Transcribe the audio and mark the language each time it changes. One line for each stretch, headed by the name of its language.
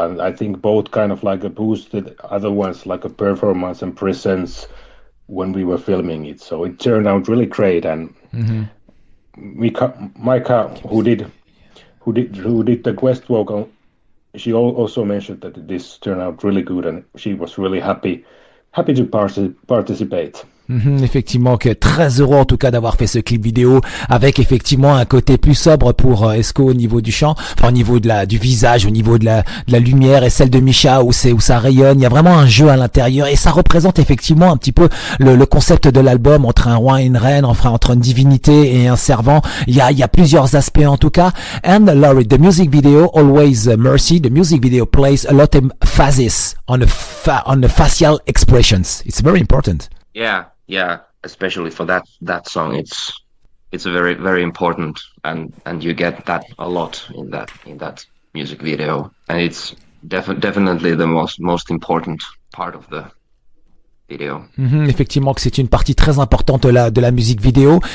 English: And I think both kind of like boosted other ones, like a performance and presence when we were filming it, so it turned out really great. And Micah, who did the guest vocal, she also mentioned that this turned out really good, and she was really happy to participate.
French: Effectivement, que très heureux en tout cas d'avoir fait ce clip vidéo avec effectivement un côté plus sobre pour Esko au niveau du chant, enfin au niveau du visage, au niveau de la lumière, et celle de Misha où ça rayonne. Il y a vraiment un jeu à l'intérieur et ça représente effectivement un petit peu le concept de l'album, entre un roi et une reine, enfin entre une divinité et un servant. Il y a plusieurs aspects en tout cas.
English: And Laurie, the music video, Always Mercy, the music video plays a lot of emphasis on the facial expressions. It's very important. Yeah, especially for that song, it's a very, very important, and you get that a lot in that music video, and it's definitely the most important part of the video.
French: Effectivement que c'est une partie très importante de la musique vidéo.